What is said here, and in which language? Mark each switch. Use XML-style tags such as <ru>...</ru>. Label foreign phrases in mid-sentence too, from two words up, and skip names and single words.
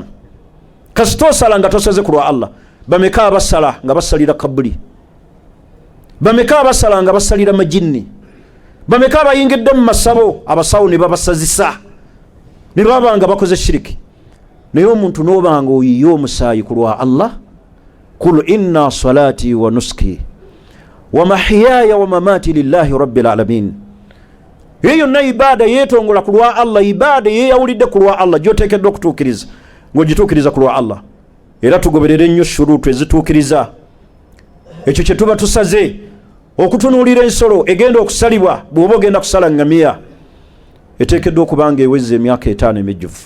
<lg>Kasita osala nga tosaze ku lwa Allah, bameka abasala nga basalira kabuli, bameka abasala nga basalira majinni, bameka abayingidde mu masabo abasawo ne babasazisa ne baba nga bakoze shiriki. Naye omuntu n'obanga oyiye omusaayi ku lwa Allah,</lg> <ar>قل إن صلاتي ونسكي ومحياي ومماتي لله رب العالمين.</ar> <lg>Eyo na ibada yetongola ku lwa Allah, ibada yeyawulidde ku lwa Allah gyoteekeddwa okutuukiriza ng'ogituukiriza ku lwa Allah. Era tugoberere nnyo shuruutu ezituukiriza ekyo kye tuba tusaze. Okutunuulira ensolo egenda okusalibwa, bw'oba ogenda kusala ngamiya, eteekeddwa okuba nga eweza emyaka 5 emijjuvu.</lg>